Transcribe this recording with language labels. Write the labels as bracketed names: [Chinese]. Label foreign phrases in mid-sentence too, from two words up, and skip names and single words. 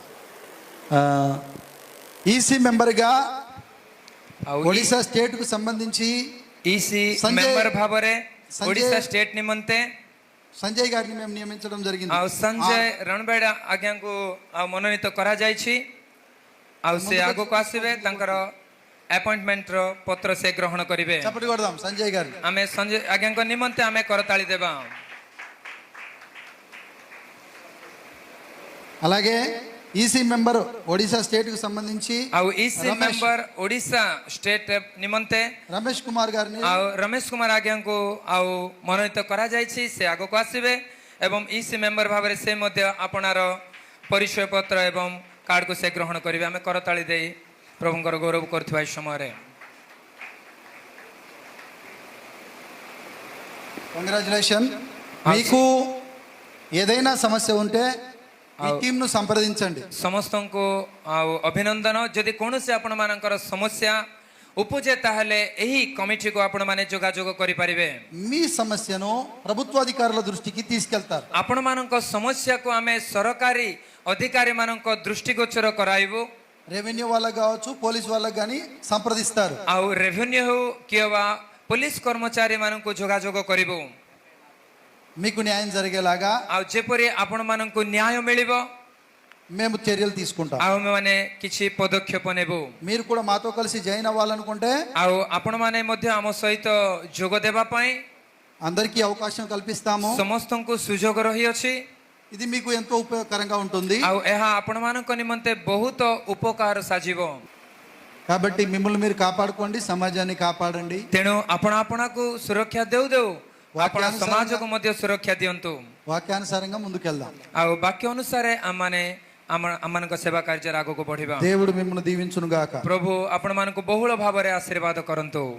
[Telugu] ఈసీ మెంబర్గా [Odia] ଆଉ [Telugu] ఒడిశా స్టేట్ కు సంబంధించి ఈసీ సంజయ్ [Odia] మెంబర్ ଭାବରେ [Telugu] సంజయ్ [Odia] ଓଡ଼ିଶା ଷ୍ଟେଟ ନିମନ୍ତେ [Telugu] సంజయ్ గారిని మేము నియమించడం జరిగింది. [Odia] ଆଉ ସଞ୍ଜୟ ରଣବେଡ଼ା ଆଜ୍ଞାଙ୍କୁ ଆଉ ମନୋନୀତ କରାଯାଇଛି ଆଉ ସେ ଆଗକୁ ଆସିବେ ତାଙ୍କର ଆପଏଣ୍ଟମେଣ୍ଟର ପତ୍ର ସେ ଗ୍ରହଣ କରିବେ. [Telugu] చప్పటి కొడదాం సంజయ్ గారు. [Odia] ଆମେ ସଞ୍ଜୟ ଆଜ୍ଞାଙ୍କ ନିମନ୍ତେ ଆମେ କରତାଳି ଦେବା. [Telugu] అలాగే [English] EC member [Telugu] ఒడిశా స్టేట్ కు సంబంధించి [Odia] ଆଉ [English] EC member [Odia] ଓଡ଼ିଶା ଷ୍ଟେଟ ନିମନ୍ତେ [Telugu] రమేష్ కుమార్ గారిని [Odia] ଆଉ ରମେଶ କୁମାର ଆଜ୍ଞାଙ୍କୁ ଆଉ ମନୋନୀତ କରାଯାଇଛି ସେ ଆଗକୁ ଆସିବେ ଏବଂ [English] EC member [Odia] ଭାବରେ ସେ ମଧ୍ୟ ଆପଣାର ପରିଚୟ ପତ୍ର ଏବଂ କାର୍ଡକୁ ସେ ଗ୍ରହଣ କରିବେ. ଆମେ କରତାଳି ଦେଇ ପ୍ରଭୁଙ୍କର ଗୌରବ କରୁଥିବା ଏହି ସମୟରେ [Telugu] కంగ్రాచులేషన్. మీకు ఏదైనా సమస్య ఉంటే ఈ టీంను సంప్రదించండి. [Odia] ସମସ୍ତଙ୍କୁ ଆଉ ଅଭିନନ୍ଦନ। ଯଦି କୌଣସି ଆପଣମାନଙ୍କର ସମସ୍ୟା ଉପୁଜେ ତାହେଲେ ଏହି କମିଟିକୁ ଆପଣମାନେ ଯୋଗାଯୋଗ କରିପାରିବେ। [Telugu] మీ సమస్యను ప్రభుత్వాధికారుల దృష్టికి తీసుకెళ్తారు. [Odia] ଆପଣମାନଙ୍କ ସମସ୍ୟାକୁ ଆମେ ସରକାରୀ ଅଧିକାରୀମାନଙ୍କ ଦୃଷ୍ଟିଗୋଚର କରାଇବୁ। [Telugu] రెవెన్యూ వాళ్ళకు కావచ్చు, పోలీస్ వాళ్ళకు కానీ సంప్రదిస్తారు. [Odia] ଆଉ ରେଭିନ୍ୟୁ ହେଉ କିମ୍ବା ପୋଲିସ କର୍ମଚାରୀମାନଙ୍କୁ ଯୋଗାଯୋଗ କରିବୁ। [Telugu] మీకు న్యాయం జరిగేలాగా [Odia] ଆଉ ଯେପରି ଆପଣମାନଙ୍କୁ ନ୍ୟାୟ ମିଳିବ [Telugu] మేము చర్యలు తీసుకుంటాం. [Odia] ଆଉ ଆମେମାନେ କିଛି ପଦକ୍ଷେପ ନେବୁ। [Telugu] మీరు కూడా మాతో కలిసి జాయిన్ అవ్వాలనుకుంటే [Odia] ଆଉ ଆପଣମାନେ ମଧ୍ୟ ଆମ ସହିତ ଯୋଗ ଦେବା ପାଇଁ [Telugu] అందరికీ అవకాశం కల్పిస్తాము. [Odia] ସମସ୍ତଙ୍କୁ ସୁଯୋଗ ରହିଅଛି। [Telugu] ఇది మీకు ఎంతో ఉపయోగకరంగా ఉంటుంది. [Odia] ଆଉ ଏହା ଆପଣମାନଙ୍କ నిମନ୍ତେ ବହୁତ ଉପକାର ସାଜିବ। [Telugu] కాబట్టి మిమ్మల్ని మీరు కాపాడుకోండి, సమాజాన్ని కాపాడండి. [Odia] ତେଣୁ ଆପଣ ଆପଣଙ୍କୁ ସୁରକ୍ଷା ଦେଉ ଦେଉ ଆପଣ [Telugu] వాక్యానుసారంగా- [Odia] ସମାଜକୁ ମଧ୍ୟ ସୁରକ୍ଷା ଦିଅନ୍ତୁ। [Telugu] వాక్యానుసారంగా ముందుకెళ్దాం. [Odia] ଆଉ ବାକ୍ୟ ଅନୁସାରେ ଆମମାନଙ୍କ ସେବା କାର୍ଯ୍ୟରେ ଆଗକୁ ବଢିବା। [Telugu] దేవుడు మిమ్మల్ని దీవించును గాక. [Odia] ପ୍ରଭୁ ଆପଣମାନଙ୍କୁ ବହୁଳ ଭାବରେ ଆଶୀର୍ବାଦ କରନ୍ତୁ।